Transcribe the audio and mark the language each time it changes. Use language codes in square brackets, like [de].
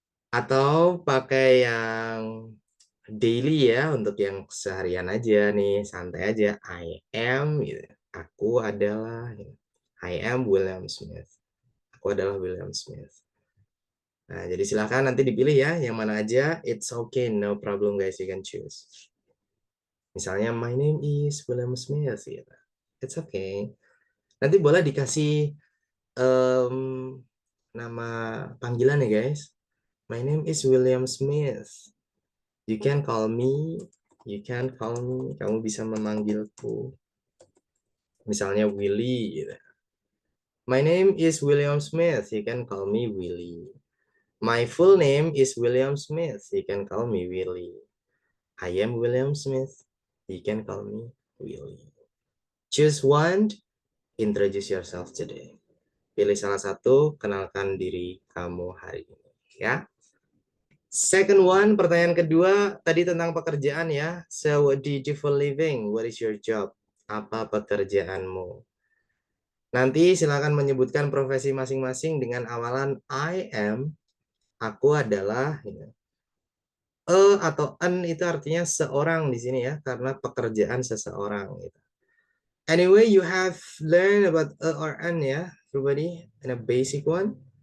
[id] Atau pakai yang daily ya, untuk yang seharian aja nih, santai aja. [en] I am, gitu. [id] Aku adalah, gitu. [en] I am William Smith. [id] Aku adalah William Smith. Nah, jadi silakan nanti dipilih ya, yang mana aja. [en] It's okay, no problem guys, you can choose. [id] Misalnya, [en] my name is William Smith, [id] gitu. [en] It's okay. [id] Nanti boleh dikasih nama panggilan ya guys. [en] My name is William Smith. You can call me. You can call me. [id] Kamu bisa memanggilku. Misalnya Willy, gitu. [en] My name is William Smith. You can call me Willy. My full name is William Smith. You can call me Willy. I am William Smith. You can call me Willy. Choose one. Introduce yourself today. [id] Pilih salah satu, kenalkan diri kamu hari ini. Ya. [en] Second one, [id] pertanyaan kedua, tadi tentang pekerjaan ya. [en] So, what do you do for living? What is your job? [id] Apa pekerjaanmu? Nanti silakan menyebutkan profesi masing-masing dengan awalan [en] I am. [id] Aku adalah, atau an itu artinya seorang di sini ya, karena pekerjaan seseorang. Gitu. [en] Anyway, you have learned about or an ya, everybody, in a basic one.